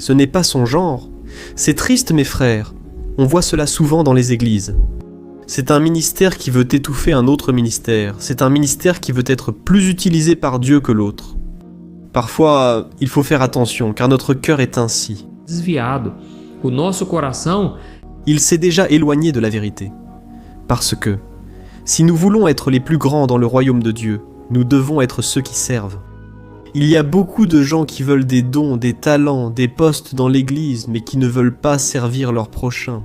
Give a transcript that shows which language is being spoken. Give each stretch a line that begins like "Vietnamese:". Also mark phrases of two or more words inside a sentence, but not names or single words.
French: Ce n'est pas son genre. C'est triste, mes frères. On voit cela souvent dans les églises. C'est un ministère qui veut étouffer un autre ministère. C'est un ministère qui veut être plus utilisé par Dieu que l'autre. Parfois, il faut faire attention, car notre cœur est ainsi.
Portuguese: Desviado. O nosso coração
French: il s'est déjà éloigné de la vérité. Parce que, si nous voulons être les plus grands dans le royaume de Dieu, nous devons être ceux qui servent. Il y a beaucoup de gens qui veulent des dons, des talents, des postes dans l'église, mais qui ne veulent pas servir leur prochain.